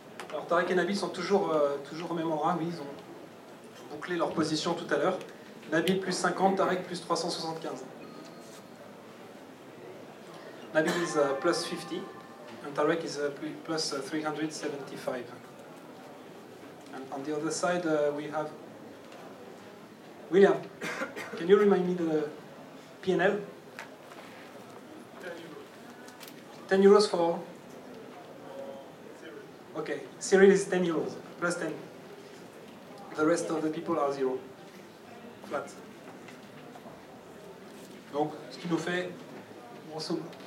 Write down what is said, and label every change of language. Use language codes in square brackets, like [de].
[fr] Alors Tarek et Nabil sont toujours au même endroit, oui, ils ont bouclé leur position tout à l'heure. Nabil plus 50, Tarek plus 375. [en] Nabil is plus 50, and Tarek is plus 375. And on the other side we have William. Can you remind me the P&L? 10 euros for... Okay, Cyril is 10 euros, plus 10. The rest of the people are 0. Flat. [fr] Donc, ce qui nous fait, grosso modo.